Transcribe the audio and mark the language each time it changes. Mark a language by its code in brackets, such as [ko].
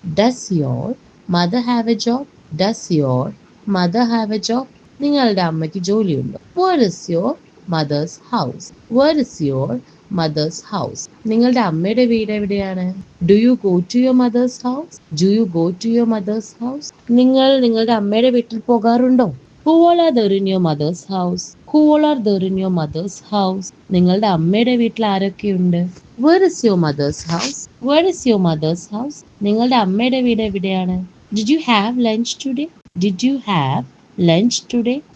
[en] Does your mother have a job? Does your mother have a job? [ml] നിങ്ങളുടെ അമ്മയ്ക്ക് ജോലിയുണ്ടോ? [en] Where is your mother's house? Where is your mother's house? [ml] നിങ്ങളുടെ അമ്മയുടെ വീട് എവിടെയാണ്? [en] Do you go to your mother's house? Do you go to your mother's house? [ml] നിങ്ങൾ നിങ്ങളുടെ അമ്മയുടെ വീട്ടിൽ പോകാറുണ്ടോ? [en] Who all are there in your mother's house? Who all are there in your mother's house? [ml] നിങ്ങളുടെ അമ്മയുടെ വീട്ടിൽ ആരൊക്കെയുണ്ട്? [en] Where is your mother's house? Where is your mother's house? [ml] നിങ്ങളുടെ അമ്മയുടെ വീട് എവിടെയാണ്? [en] Did you have lunch today? Did you have lunch today?